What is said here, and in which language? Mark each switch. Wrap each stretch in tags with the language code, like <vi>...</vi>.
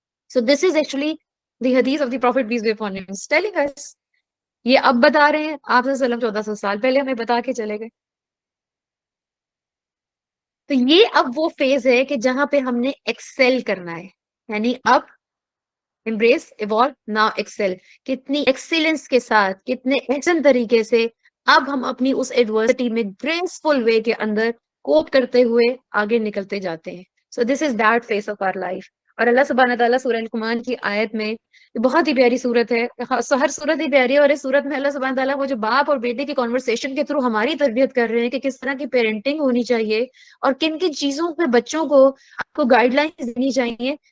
<en>so this is actually the hadith of the prophet peace be upon him telling us</en> <ur>یہ اب بتا رہے ہیں، آپ صلی اللہ علیہ وسلم 1400 سال پہلے ہمیں بتا کے چلے گئے. تو یہ اب وہ فیز ہے کہ جہاں پہ ہم نے ایکسل کرنا ہے. یعنی اب</ur> <en>embrace evolve now excel.</en> <ur>کتنی ایکسیلنس کے ساتھ، کتنے احسن طریقے سے اب ہم اپنی اس ایڈورسٹی میں گریسفل وے کے اندر کوپ کرتے ہوئے آگے نکلتے جاتے ہیں.</ur> <en>So this is that phase of our life.</en> <ur>اور اللہ سبحانہ تعالیٰ سورہ لقمان کی آیت میں، یہ بہت ہی پیاری صورت ہے، ہر صورت ہی پیاری ہے، اور اس صورت میں اللہ سبحانہ تعالیٰ وہ جو باپ اور بیٹے کی کانورسیشن کے تھرو ہماری تربیت کر رہے ہیں کہ کس طرح کی پیرنٹنگ ہونی چاہیے اور کن کن چیزوں پہ بچوں کو آپ کو گائیڈ لائنز دینی چاہیے.</ur>